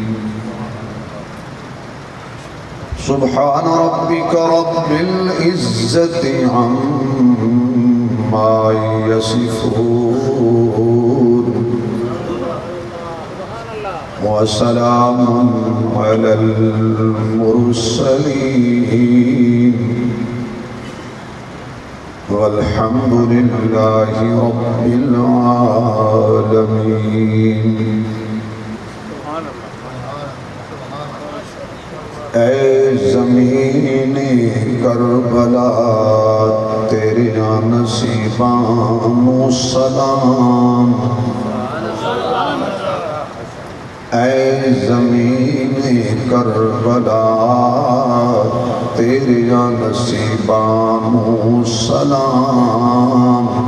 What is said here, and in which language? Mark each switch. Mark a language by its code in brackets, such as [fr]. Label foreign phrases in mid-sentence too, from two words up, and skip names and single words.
[ar] سبحان ربك رب العزة عما يصفون وسلام على المرسلين والحمد لله رب العالمين. [pa] اے زمین کربلا تیرے نصیباں سلام. اے زمین کربلا تیرے نصیباں سلام.